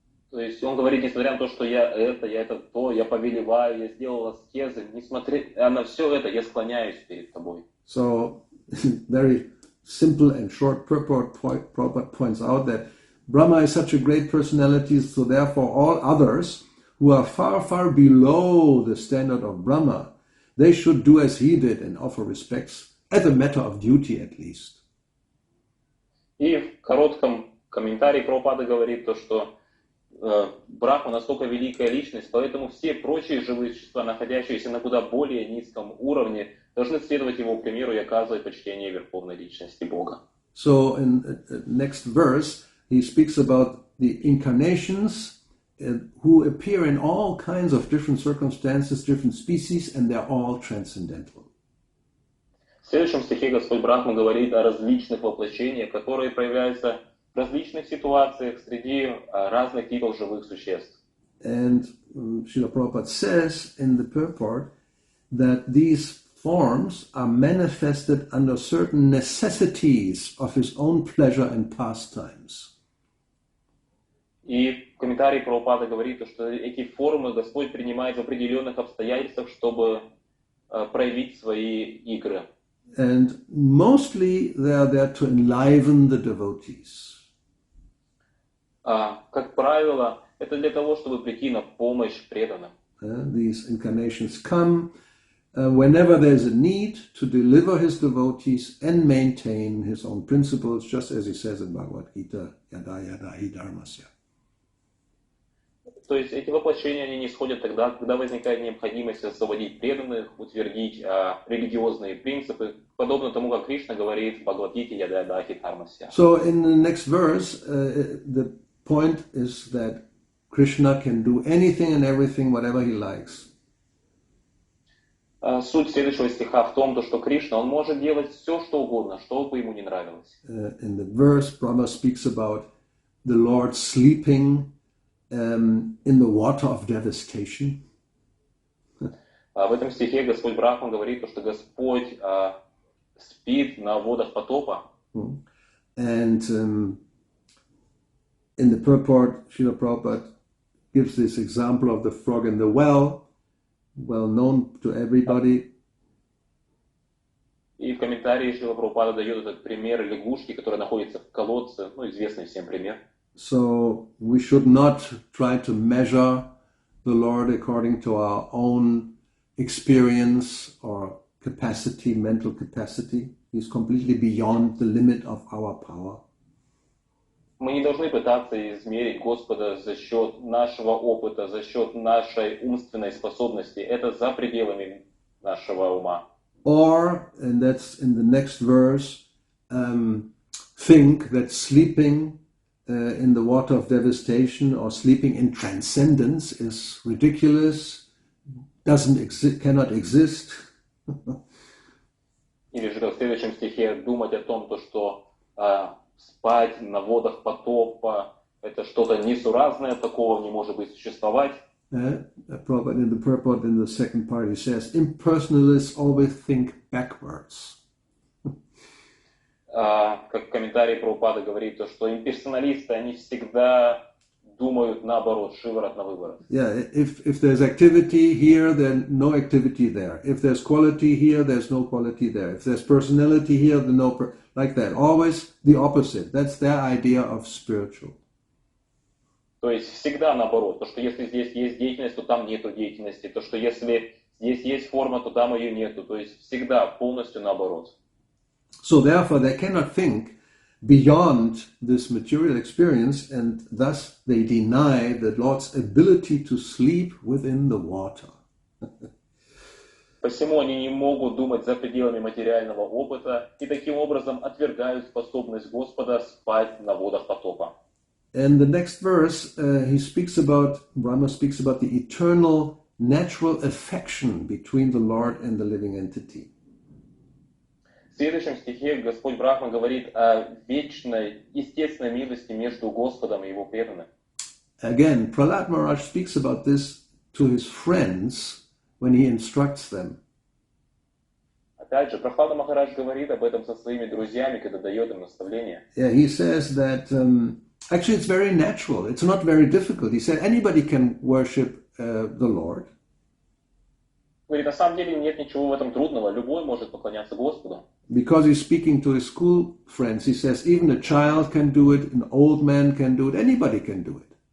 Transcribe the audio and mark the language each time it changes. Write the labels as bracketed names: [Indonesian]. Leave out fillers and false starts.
[Russian] То есть он говорит, несмотря на то, что я это то, я повелеваю, я сделал аскезы, несмотря на все это, я склоняюсь перед тобой. [English] So, very simple and short purport points out that Brahma is such a great personality, so therefore all others who are far, far below the standard of Brahma, they should do as he did and offer respects as a matter of duty at least. [Russian] И в коротком комментарии Прабхупада говорит то, что Брахма настолько великая личность, поэтому все прочие живые существа, находящиеся на куда более низком уровне, должны следовать его примеру и оказывать почтение верховной личности Бога. [English] So in the next verse, he speaks about the incarnations who appear in all kinds of different circumstances, different species, and they're all transcendental. [Russian] В следующем стихе Господь Брахма говорит о различных воплощениях, которые проявляются в различных ситуациях среди разных типов живых существ. [English] And Srila Prabhupada says in the purport that these forms are manifested under certain necessities of his own pleasure and pastimes. [Russian] И в комментарии Прабхупада говорит, что эти формы Господь принимает в определенных обстоятельствах, чтобы проявить свои игры. [English] And mostly they are there to enliven the devotees. [Russian] Как правило, это для того, чтобы прийти на помощь преданным. [English] These incarnations come whenever there's a need to deliver his devotees and maintain his own principles, just as he says in Bhagavad-gita, [Sanskrit] yada yada hi dharmasya. [Russian] То есть эти воплощения, они не сходят тогда, когда возникает необходимость освободить преданных, утвердить религиозные принципы, подобно тому, как Кришна говорит в Бхагавад-гите [Sanskrit] «Яда яда хи дхармасья». [English] So in the next verse, the point is that Krishna can do anything and everything, whatever he likes. [Russian] Суть следующего стиха в том, что Кришна, он может делать все, что угодно, что бы ему не нравилось. [English] In the verse, Brahma speaks about the Lord sleeping in the water of devastation. [Russian] В этом стихе Господь Брахма говорит, что Господь спит на водах потопа. [English] And in the purport, Srila Prabhupada gives this example of the frog in the well, well known to everybody. [Russian] И в комментарии Шрила Прабхупада дает этот пример лягушки, которая находится в колодце, известный всем пример. [English] So we should not try to measure the Lord according to our own experience or capacity, mental capacity. He's completely beyond the limit of our power. [Russian] Мы не должны пытаться измерить Господа за счет нашего опыта, за счет нашей умственной способности. Это за пределами нашего ума. [English] Or, and that's in the next verse, think that sleeping in the water of devastation or sleeping in transcendence is ridiculous, cannot exist. [Russian] Или же в следующем стихе думать о том, что спать на водах потопа это что-то несуразное, такого не может быть существовать. [English] In the purport, in the second part, he says, impersonalists always think backwards. [Russian] Как в комментарии Прабхупада говорит, что имперсоналисты, они всегда думают наоборот, шиворот на выворот. [English] Yeah, if there's activity here, then no activity there. If there's quality here, there's no quality there. If there's personality here, then no like that. Always the opposite. That's their idea of spiritual. [Russian] То есть всегда наоборот. То, что если здесь есть деятельность, то там нету деятельности. То, что если здесь есть форма, то там ее нету. То есть всегда полностью наоборот. [English] So therefore they cannot think beyond this material experience, and thus they deny the Lord's ability to sleep within the water. [Russian] Посему они не могут думать за пределами материального опыта и таким образом отвергают способность Господа спать на водах потопа. [English] And the next verse, Brahma speaks about the eternal natural affection between the Lord and the living entity. [Russian] В следующем стихе Господь Брахма говорит о вечной, естественной милости между Господом и Его преданным. [English] Again, Prahlad Maharaj speaks about this to his friends when he instructs them. [Russian] Опять же, Прахлада Махарадж говорит об этом со своими друзьями, когда дает им наставления. [English] Yeah, he says that actually it's very natural. It's not very difficult. He said anybody can worship the Lord. [Russian] Говорит, на самом деле нет ничего в этом трудного. Любой может поклоняться Господу. [English] Because he's speaking to his school friends, he says even a child can do it, an old man can do it, anybody can do it.